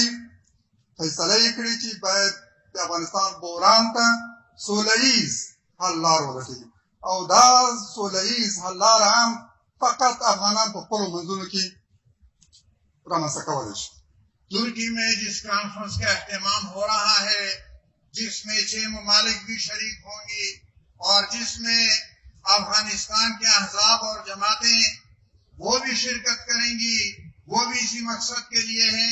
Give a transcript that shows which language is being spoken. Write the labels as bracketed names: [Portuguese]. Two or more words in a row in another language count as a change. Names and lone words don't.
[Pashto] فیصله یې کړې چې باید د افغانستان بحران ته سوله ییز حل لار ولټوي، او دا سوله ییز حل لاره هم فقط افغانان په خپلو منځونو کې رامنځته کولی شي. [Urdu] ترکی میں جس کانفرنس کا اہتمام ہو رہا ہے، جس میں 6 ممالک بھی شریک ہوں گی اور جس میں افغانستان کے احزاب اور جماعتیں وہ بھی شرکت کریں گی، وہ بھی اسی مقصد کے لیے ہیں.